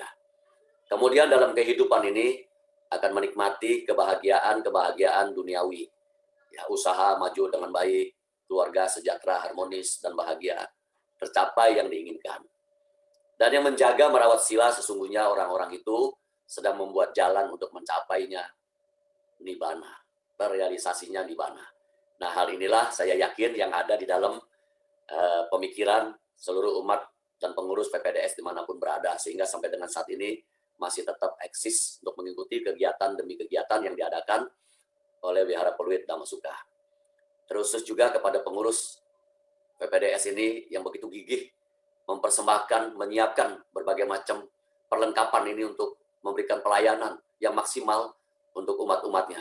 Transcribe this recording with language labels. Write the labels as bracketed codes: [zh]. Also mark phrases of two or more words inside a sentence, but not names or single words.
[id] Kemudian dalam kehidupan ini akan menikmati kebahagiaan duniawi. Ya, usaha maju dengan baik, keluarga sejahtera, harmonis, dan bahagia, tercapai yang diinginkan. Dan yang menjaga merawat sila sesungguhnya orang-orang itu sedang membuat jalan untuk mencapainya nibbana, terrealisasinya nibbana. Nah, hal inilah saya yakin yang ada di dalam pemikiran seluruh umat dan pengurus PPDS dimanapun berada, sehingga sampai dengan saat ini masih tetap eksis untuk mengikuti kegiatan demi kegiatan yang diadakan oleh Wihara Peluit Dhamma Suka. Terus juga kepada pengurus PPDS ini yang begitu gigih mempersembahkan, menyiapkan berbagai macam perlengkapan ini untuk memberikan pelayanan yang maksimal untuk umat-umatnya.